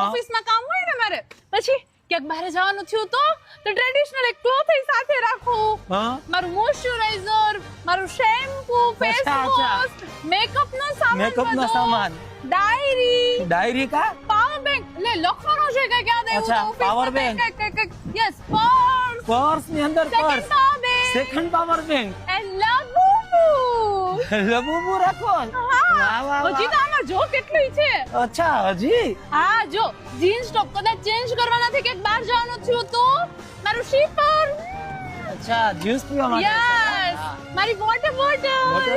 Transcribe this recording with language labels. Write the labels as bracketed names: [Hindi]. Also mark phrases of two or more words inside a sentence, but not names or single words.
[Gujarati] ઓફિસમાં કામ હોય ને મારે, પછી ક્યાંક બહાર જવાનું થયું તો ટ્રેડિશનલ એક ક્લોથ સાથે રાખું. હા. મારું મોઇશ્ચરાઇઝર, મારું શેમ્પુ, ફેસ [Hindi] अच्छा, अच्छा. [Gujarati] વોશ, મેકઅપનો સામાન, મેકઅપનો બધો, સામાન. ડાયરી, ડાયરી કા? [English] power bank, [Gujarati] લે લખવાનું છે કે યાદ આવ્યું અચ્છા, તો [English] office power [Gujarati] માં [English] bank. કંઈક. Yes, purse, [Gujarati] પર્સ ની અંદર [English] second પર્સ, power bank, second power bank, and labubu. [Gujarati] લબુબુ રાખો. હા, વાહ, વાહ, હજી તો વાહ. આમાં જો કેટલું છે. અચ્છા, હજી? હા, જો [English] jeans top [Gujarati] કદાચ ચેન્જ કરવાના થી ક્યાંક બહાર જવાનું થયું તો મારું શીપર, અચ્છા, જ્યુસ પીવા માટે. યસ, મારી [English] water bottle